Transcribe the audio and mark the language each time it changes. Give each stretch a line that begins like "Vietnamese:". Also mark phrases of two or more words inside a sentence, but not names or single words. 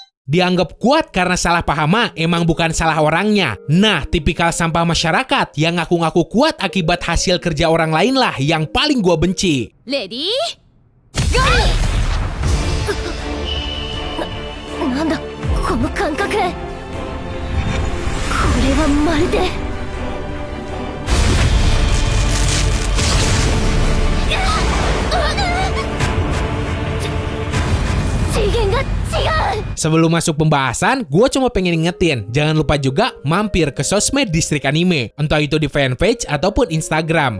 Indonesian: Dianggap kuat karena salah paham emang bukan salah orangnya. Nah, tipikal sampah masyarakat yang ngaku-ngaku kuat akibat hasil kerja orang lain lah yang paling gua benci.
English: Ready? Go!
Japanese: なんだこの感覚。これはまるで。
Indonesian: Sebelum masuk pembahasan, gue cuma pengen ingetin, jangan lupa juga mampir ke sosmed Distrik Anime, entah itu di fanpage ataupun Instagram.